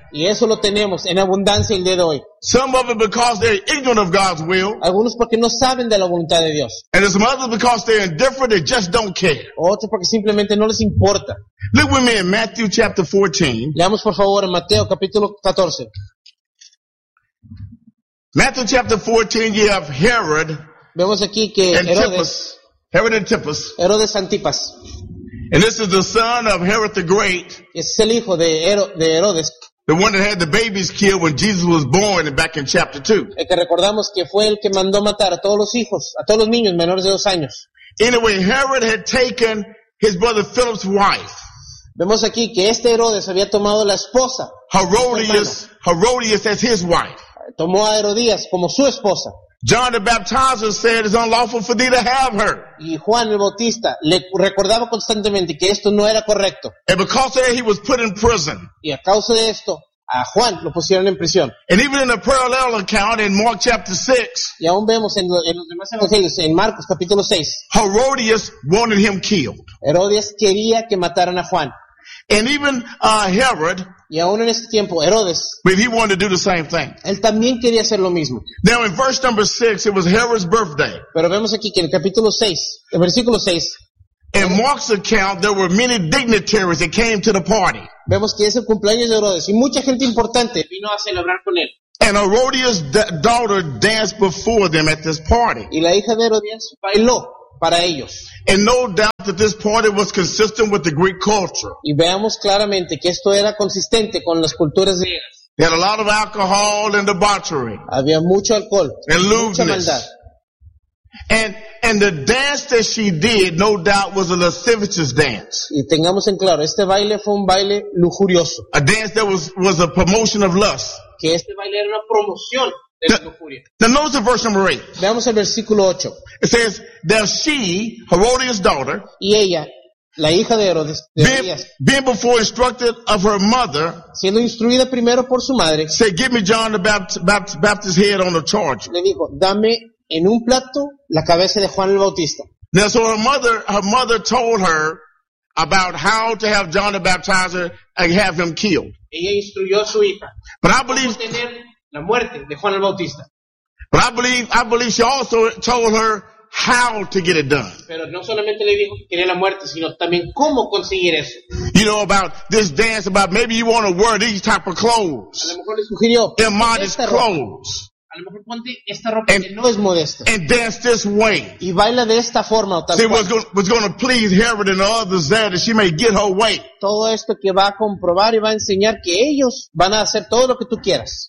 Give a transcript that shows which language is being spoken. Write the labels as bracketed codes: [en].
[es] Y eso lo tenemos en abundancia el día de hoy. [en] Some of it because they're ignorant of God's will. [es] Algunos porque no saben de la voluntad de Dios. [en] And some others because they're indifferent, they just don't care. [es] Otros porque simplemente no les importa. [en] Look with me in Matthew chapter 14. [es] Leamos por favor en Mateo capítulo 14. [en] Matthew chapter 14, you have Herod. [es] Vemos aquí que Herodes. [en] Herod Antipas. [es] Herodes Antipas. [en] And this is the son of Herod the Great. [es] Es el hijo de Herodes. [en] The one that had the babies killed when Jesus was born back in chapter 2. [es] El que recordamos que fue el que mandó matar a todos los hijos, a todos los niños menores de 2 años. [en] Anyway, Herod had taken his brother Philip's wife. [es] Vemos aquí que este Herodes había tomado la esposa. [en] Herodias as his wife. [es] Tomó a Herodías como su esposa. [en] John the Baptizer said it's unlawful for thee to have her. [es] Y Juan el Bautista le recordaba constantemente que esto no era correcto. [en] And because of that, he was put in prison. [es] Y a causa de esto, a Juan lo pusieron en prisión. [en] And even in a parallel account in Mark chapter 6. [es] Y aún vemos en los demás evangelios, en Marcos capítulo 6. [en] Herodias wanted him killed. [es] Herodias quería que mataran a Juan. [en] And even Herod. [es] Y aún en este tiempo, Herodes. [en] But he wanted to do the same thing. [es] Él también quería hacer lo mismo. [en] Now in verse number 6, it was Herod's birthday. [es] Pero vemos aquí que en el capítulo 6, el versículo 6. [en] In Mark's account, there were many dignitaries that came to the party. [es] Vemos que es el cumpleaños de Herodes y mucha gente importante vino a celebrar con él. [en] And Herodias' daughter danced before them at this party. [es] Y la hija de Herodias bailó para ellos. [en] And no doubt that this party was consistent with the Greek culture. [es] Y veamos claramente que esto era consistente con las culturas griegas. [en] They had a lot of alcohol and debauchery. [es] Había mucho alcohol. [en] And lewdness. And the dance that she did, no doubt, was a lascivious dance. [es] Y tengamos en claro, este baile fue un baile lujurioso. [en] A dance that was a promotion of lust. [es] Que este baile era una promoción de lujuria. [en] Now notice the verse number 8. [es] Veamos el versículo 8. [en] It says that she, Herodias' daughter, [es] y ella, la hija de Herodes, [en] being before instructed of her mother, [es] siendo instruida primero por su madre, [en] said, "Give me John the Baptist's head on a charger." [es] Le dijo, dame en un plato la cabeza de Juan el Bautista. [en] Now, so her mother told her about how to have John the Baptizer and have him killed. [es] Ella instruyó a su hija. [en] But I believe [es] tener la muerte de Juan el Bautista. [en] But I believe she also told her how to get it done. [es] Pero no solamente le dijo que quería la muerte, sino también cómo conseguir eso. [en] You know about this dance about maybe you want to wear these type of clothes. [es] A lo mejor le sugirió [en] immodest clothes. [es] A lo mejor ponte esta ropa que no es modesta. [en] And dance this way. [es] Y baila de esta forma o tal. [en] See, what's going to please Herod and the others there that she may get her way. [es] Todo esto que va a comprobar y va a enseñar que ellos van a hacer todo lo que tú quieras.